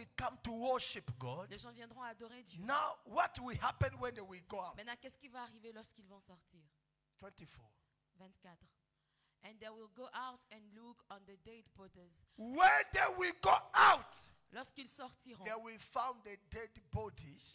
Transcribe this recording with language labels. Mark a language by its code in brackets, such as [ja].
[en] will come to worship God. [fr] Les gens viendront adorer Dieu. [en] Now, what will happen when they will go out? [fr] Maintenant, qu'est-ce qui va arriver lorsqu'ils vont sortir? [en] 24. [fr] 24. [en] And they will go out and look on the dead bodies. When they will go out, [fr] Lorsqu'ils sortiront, [en] they will find the dead bodies